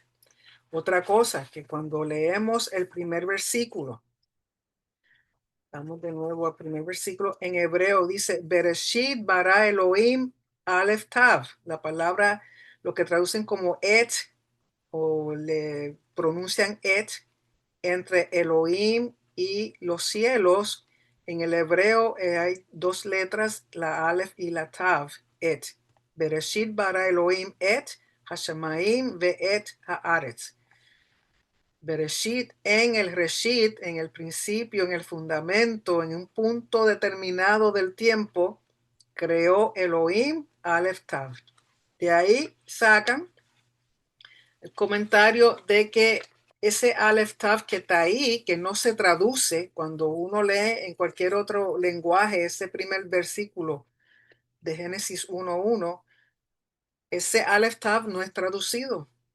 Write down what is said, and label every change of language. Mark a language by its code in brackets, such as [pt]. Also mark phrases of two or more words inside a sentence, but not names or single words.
[es] Otra cosa, que cuando leemos el primer versículo, vamos de nuevo al primer versículo, en hebreo dice, [he] בראשית ברא אלהים אלף תו, [es] la palabra, lo que traducen como et, o le pronuncian et, entre Elohim y los cielos. En el hebreo hay dos letras, la Aleph y la Tav, et. [he] בראשית ברא אלהים את השמים ואת הארץ. [es] Bereshit, en el Reshit, en el principio, en el fundamento, en un punto determinado del tiempo, creó Elohim [he] אלף תו. [es] De ahí sacan el comentario de que ese [he] אלף תו [es] que está ahí, que no se traduce cuando uno lee en cualquier otro lenguaje ese primer versículo de Génesis 1:1, ese [he] אלף תו [es] no es traducido.